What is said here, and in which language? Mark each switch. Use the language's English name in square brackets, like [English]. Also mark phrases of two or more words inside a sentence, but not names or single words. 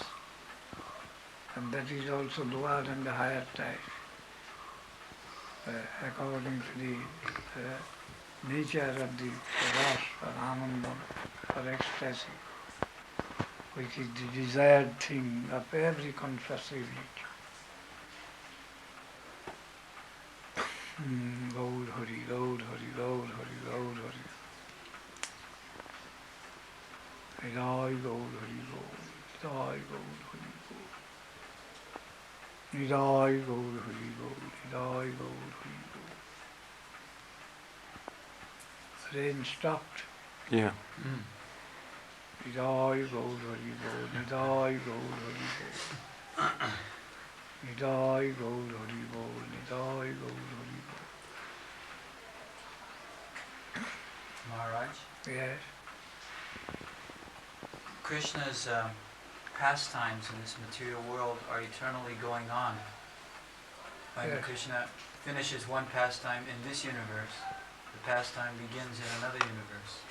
[English] And that is also lower and the higher type, according to the nature of the ras or ananda or ecstasy, which is the desired thing of every conscious unit. Gaur Hari, Gaur Hari, Gaur Hari, Gaur Hari. Nidai Gaur Hari Gaur, Nidai Gaur Hari Gaur. Nidai Gaur Hari Gaur, Nidai Gaur Hari Gaur. Rain stopped. Yeah. Nidai Gaur Hari Gaur, Nidai Gaur Hari Gaur. Nidai Gaur Hari Gaur, Nidai Gaur Hari Gaur. Maharaj, Yes. Krishna's pastimes in this material world are eternally going on. When Yes. Krishna finishes one pastime in this universe, the pastime begins in another universe.